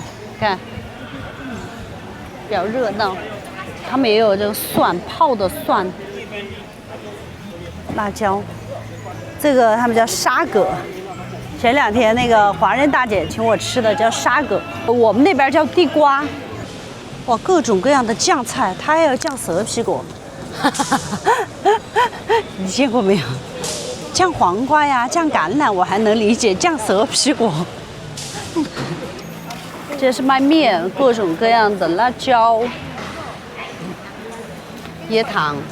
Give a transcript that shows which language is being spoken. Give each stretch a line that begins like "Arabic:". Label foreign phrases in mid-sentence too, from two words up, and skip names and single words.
Chinese: 看，比較熱鬧。他們也有這個蒜，泡的蒜、辣椒，這個他們叫沙葛。前2天那個華人大姐請我吃的叫沙葛，我們那邊叫地瓜。哇，各種各樣的醬菜，它還有醬蛇皮果，你見過沒有？醬黃瓜呀，醬橄欖我還能理解，醬蛇皮果。這是賣麵，各種各樣的辣椒、椰糖。